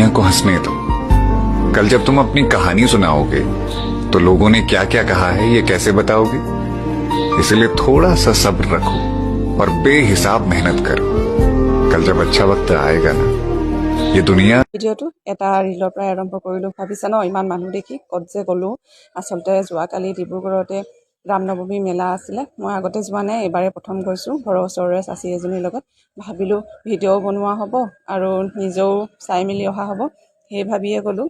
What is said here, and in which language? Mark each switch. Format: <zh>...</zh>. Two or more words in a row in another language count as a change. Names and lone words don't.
<hi>को हंसने दो। कल जब तुम अपनी कहानी सुनाओगे तो लोगों ने क्या क्या कहा है ये कैसे बताओगे? इसलिए थोड़ा सा सब्र रखो और बेहिसाब मेहनत करो। कल जब अच्छा वक्त आएगा ना, ये दुनिया।</hi> <as>ভিডিঅ'টো এটা ৰিলৰ পৰা আৰম্ভ কৰিলোঁ। ভাবিছা ন ইমান মানুহ দেখি ক'ত যে গ'লোঁ। আচলতে যোৱাকালি ডিব্ৰুগড়তে ৰামনৱমী মেলা আছিলে। মই আগতে যোৱা নাই, এইবাৰে প্ৰথম গৈছোঁ ঘৰৰ ওচৰৰে চাচি এজনীৰ লগত। ভাবিলোঁ ভিডিঅ'ও বনোৱা হ'ব আৰু নিজেও চাই মেলি অহা হ'ব, সেই ভাবিয়ে গ'লোঁ।</as>